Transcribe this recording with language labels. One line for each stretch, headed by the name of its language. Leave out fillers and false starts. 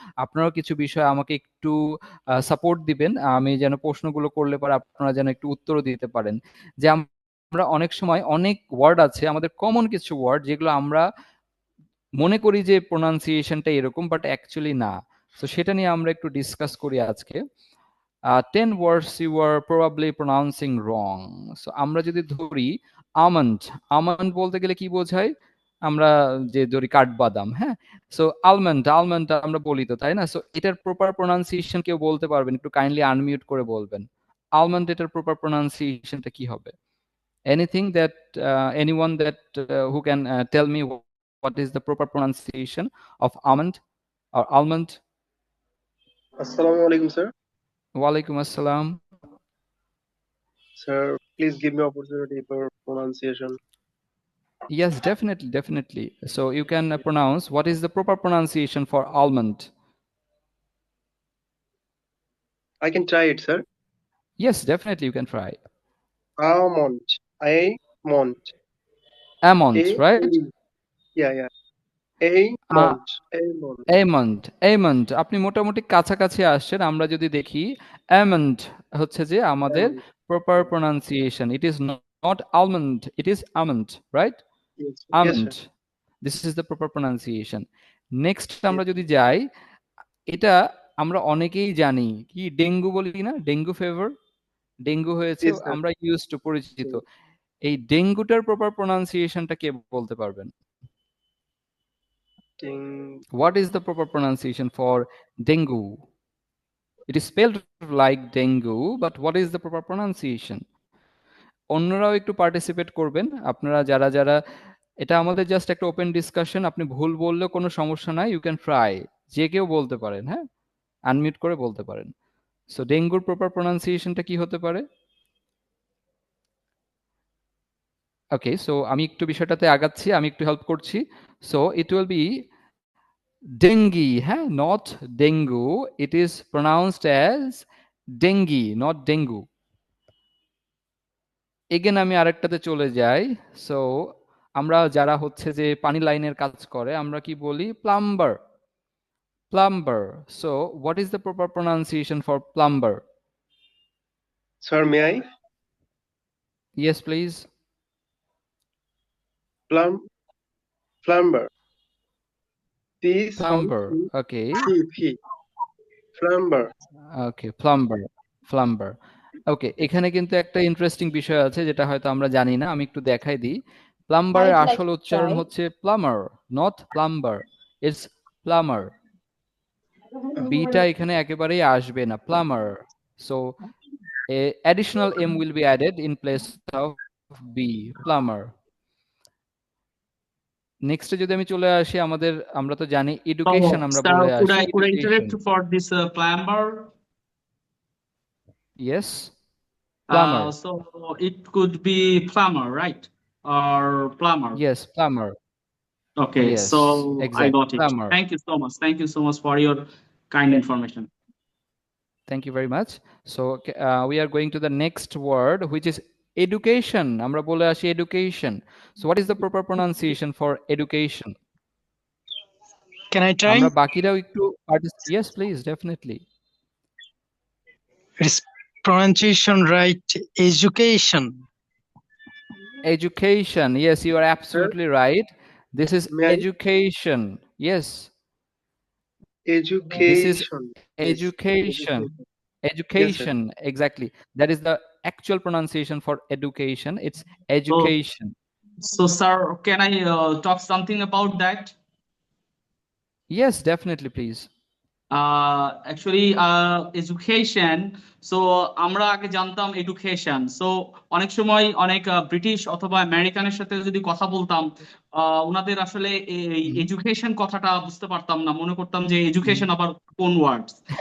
Bangla: আপনারাও কিছু বিষয় আমাকে একটু সাপোর্ট দিবেন, আমি যেন প্রশ্নগুলো করলে পরে আপনারা যেন একটু উত্তরও দিতে পারেন। যে আমরা অনেক সময় অনেক ওয়ার্ড আছে আমাদের, কমন কিছু ওয়ার্ড যেগুলো আমরা মনে করি যে প্রোনাউন্সিয়েশনটা এরকম, বাট অ্যাকচুয়ালি না। তো সেটা নিয়ে আমরা একটু ডিসকাস করি আজকে।
English: 10 words you are probably pronouncing wrong.
Bangla: So আমরা যদি ধরি আমন্ড, আমন্ড বলতে গেলে কি বোঝায়, আমরা যে ধরি কাঠবাদাম, হ্যাঁ। সো আলমন্ড, আলমন্ড আমরা বলি তো, তাই না? সো এটার প্রপার প্রোনাউন্সিয়েশন কেউ বলতে পারবেন? একটু কাইন্ডলি আনমিউট করে বলবেন, আলমন্ড এটার প্রপার প্রোনাউন্সিয়েশনটা কি হবে?
English: Anything that anyone that who can tell me what is the proper pronunciation of almond or almond? Assalamu alaikum, sir. Walaikum assalam. Sir, please give me opportunity for pronunciation. Yes, definitely, definitely. So you can pronounce, what is the proper pronunciation for almond? I can try it, sir. Yes, definitely you can try. Almond. Almond. Almond, right? Yeah, yeah. Almond. Almond.
Bangla: Almond, almond, আপনি মোটামুটি কাছাকাছি আসছেন। আমরা যদি দেখি
English: almond
Bangla: হচ্ছে যে আমাদের
English: proper pronunciation, it is not almond, it is almond, right? Yes, sir. Almond. Yes, sir. This is the proper pronunciation.
Bangla: Next আমরা যদি যাই, এটা আমরা অনেকেই জানি, কি ডেঙ্গু বলি না, ডেঙ্গু ফিভার, ডেঙ্গু হয়েছে,
English: Yes, sir.
Bangla: আমরা ইউজ টু পরিচিত। এই ডেঙ্গুটার প্রপার প্রোনাউন্সিয়েশনটা কে বলতে পারবেন?
English: What is the proper pronunciation for dengue? It is spelled like dengue, but what is the proper pronunciation?
Bangla: অন্যরাও একটু পার্টিসিপেট করবেন, আপনারা যারা যারা, এটা আমাদের জাস্ট একটা ওপেন ডিসকাশন, আপনি ভুল বললেও কোনো সমস্যা নাই,
English: you can try,
Bangla: যে কেউ বলতে পারেন, হ্যাঁ, আনমিউট করে বলতে পারেন। সো ডেঙ্গুর প্রপার প্রোনাউন্সিয়েশনটা কি হতে পারে? ওকে, সো আমি একটু বিষয়টাতে আগাচ্ছি, আমি একটু হেল্প করছি।
English: So it will be dengue, হ্যাঁ, not dengue, it is pronounced as dengue, not dengue.
Bangla: Again আমি আরেকটাতে চলে যাই। সো আমরা যারা হচ্ছে যে পানি লাইনের কাজ করে, আমরা কি বলি?
English: Plumber, plumber. So what is the proper pronunciation for plumber? Sir, may I? Yes, please. Plumber. This Plumber. Okay. Plumber. Okay, plumber. Plumber.
Bangla: ওকে, এখানে কিন্তু একটা ইন্টারেস্টিং বিষয় আছে যেটা হয়তো আমরা জানি না, আমি একটু দেখাই দিই। প্লাম্বারের আসল উচ্চারণ হচ্ছে plumber, not plumber, it's plumber. Beta এখানে একেবারেই আসবে না, plumber.
English: So a additional m will be added in place of b, plumber.
Bangla: নেক্সটে যদি আমি চলে আসি, আমাদের, আমরা তো জানি এডুকেশন, আমরা বলে আসি
English: could I interrupt for this plumber? Yes, plumber. So it could be plumber, right? Or plumber. Yes, plumber. Okay, Yes, so I exactly, got it. plumber. Thank you so much. Thank you so much for your kind information. Thank you very much. So we are going to the next word, which is education.
Bangla: আমরা বলে আসি education.
English: So what is the proper pronunciation for education? Can I try?
Bangla: আমরা বাকিরাও একটু
English: yes, please, definitely. It's pronunciation right. Education. Education. Yes, you are absolutely right. This is education. Yes. This is education. Education. Yes, exactly. That is the actual pronunciation for education. It's education. So sir, can I talk something about that? Yes, definitely, please.
Bangla: Actually education, so আমরা আগে জানতাম education. So অনেক সময় অনেক British অথবা আমেরিকানের সাথে যদি কথা বলতাম, ওনাদের আসলে এই এডুকেশন কথাটা বুঝতে পারতাম না, মনে করতাম যে এডুকেশন আবার কোন ওয়ার্ডস।